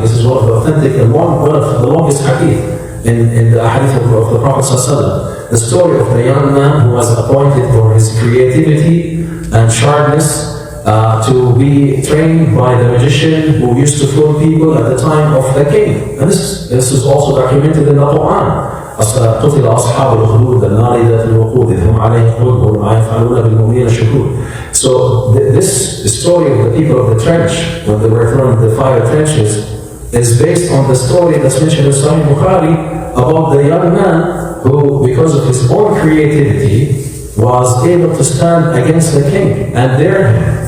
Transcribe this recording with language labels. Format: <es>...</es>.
<en>This is one of the authentic and one of the longest hadith in the hadith of the Prophet ﷺ. The story of the young man who was appointed for his creativity and sharpness to be trained by the magician who used to fool people at the time of the king. And this is also documented in the Quran.</en> <ar>قتل أصحاب الأخدود النار ذات الوقود إذ هم عليه قعود وما يفعلون بالمؤمنين شهود.</ar> <en>So this story of the people of the trench, when they were thrown in the fire trenches, is based on the story that's mentioned in Sahih Bukhari about the young man who, because of his own creativity, was able to stand against the king and dare him.</en>